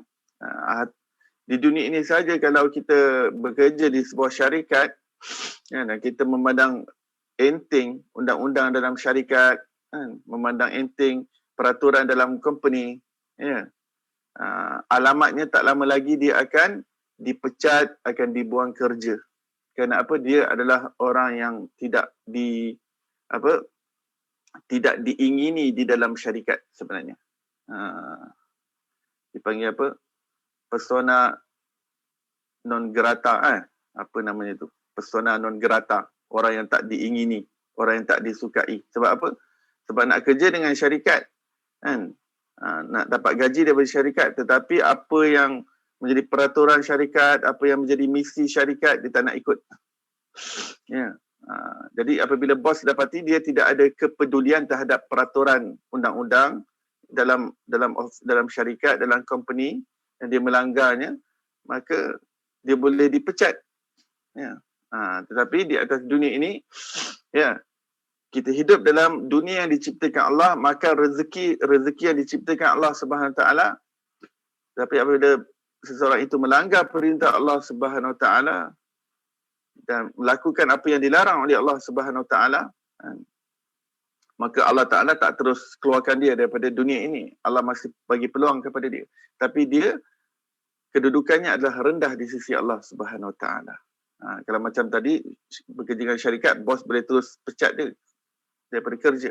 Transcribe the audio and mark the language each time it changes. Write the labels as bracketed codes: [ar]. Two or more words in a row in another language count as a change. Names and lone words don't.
[ms] Di dunia ini saja kalau kita bekerja di sebuah syarikat, ya, dan kita memandang enteng undang-undang dalam syarikat, memandang enteng peraturan dalam company, ya, alamatnya tak lama lagi dia akan dipecat, akan dibuang kerja. Kerana apa? Dia adalah orang yang tidak diingini di dalam syarikat sebenarnya. Dipanggil apa? [la] Persona non grata, [ms] apa namanya tu? [la] Persona non grata, [ms] orang yang tak diingini, orang yang tak disukai. Sebab apa? Sebab nak kerja dengan syarikat, kan? Nak dapat gaji daripada syarikat, tetapi apa yang menjadi peraturan syarikat, apa yang menjadi misi syarikat, dia tak nak ikut. Ya. Jadi apabila bos dapati dia tidak ada kepedulian terhadap peraturan undang-undang dalam syarikat, dalam company, dan dia melanggarnya, maka dia boleh dipecat. Ya. Tetapi di atas dunia ini, ya, kita hidup dalam dunia yang diciptakan Allah, maka rezeki yang diciptakan Allah [ar] سبحانه وتعالى. [ms] Tapi apabila seseorang itu melanggar perintah Allah [ar] سبحانه وتعالى [ms] dan melakukan apa yang dilarang oleh Allah [ar] سبحانه وتعالى, [ms] maka Allah Ta'ala tak terus keluarkan dia daripada dunia ini. Allah masih bagi peluang kepada dia. Tapi dia, kedudukannya adalah rendah di sisi Allah [ar] سبحانه وتعالى. [ms] Kalau macam tadi, bekerja dengan syarikat, bos boleh terus pecat dia daripada kerja.